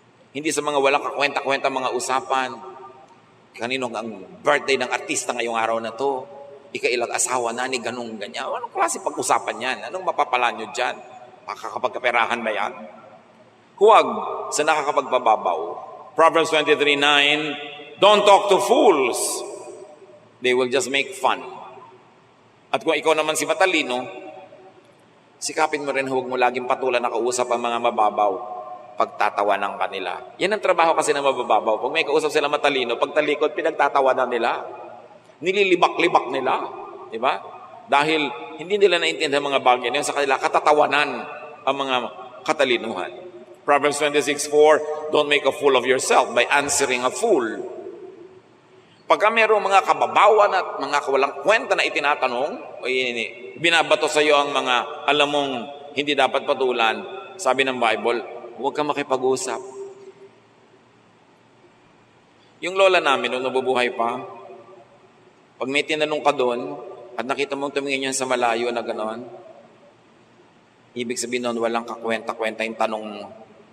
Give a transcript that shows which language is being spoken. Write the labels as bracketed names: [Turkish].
[Filipino] Hindi sa mga walang kakwenta-kwenta mga usapan. Kanino ang birthday ng artista ngayong araw na to? Ikailang asawa na ni ganung ganyan. Anong klase pag-usapan yan? Anong mapapala nyo dyan? Makakapagkaperahan ba yan? Huwag sa nakakapagpababaw. [English] Proverbs 23:9, don't talk to fools. They will just make fun. [Filipino] At kung ikaw naman si matalino, sikapin mo rin huwag mo laging patulan na kausap ang mga mababaw. Pagtatawanan ka nila. Yan ang trabaho kasi ng mabababaw. Pag may kausap sila matalino, pagtalikod, pinagtatawanan nila. Nililibak-libak nila. Di ba? Dahil hindi nila naintindihan mga bagay na yun, sa kanila katatawanan ang mga katalinuhan. [English] Proverbs 26:4, don't make a fool of yourself by answering a fool. [Filipino] Pagka mayroong mga kababawan at mga walang kwenta na itinatanong, o binabato sa iyo ang mga alam mong hindi dapat patulan, sabi ng Bible, huwag kang makipag-usap. Yung lola namin, nung nabubuhay pa, pag may tinanong ka doon, at nakita mong tumingin yan sa malayo na gano'n, ibig sabihin nun, walang kakwenta-kwenta yung tanong mo.